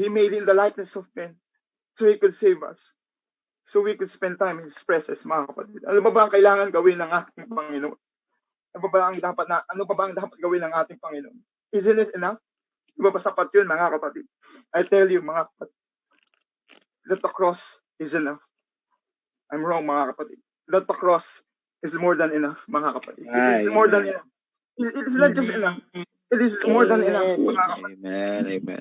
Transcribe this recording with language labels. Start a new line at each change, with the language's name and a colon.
English: He made in the likeness of men so He could save us. So we could spend time in His presence, mga kapatid.
Filipino: Ano ba ang kailangan gawin ng ating Panginoon? Ano pa ba ang dapat gawin ng ating Panginoon?
English: Isn't it enough?
Filipino: Di ba sapat yun, mga kapatid?
English: I tell you, mga kapatid, that the cross is enough. I'm wrong, mga kapatid. That the cross is more than enough, mga kapatid. It is more than enough. It is not just enough. It is more than enough, mga kapatid. Amen. Amen.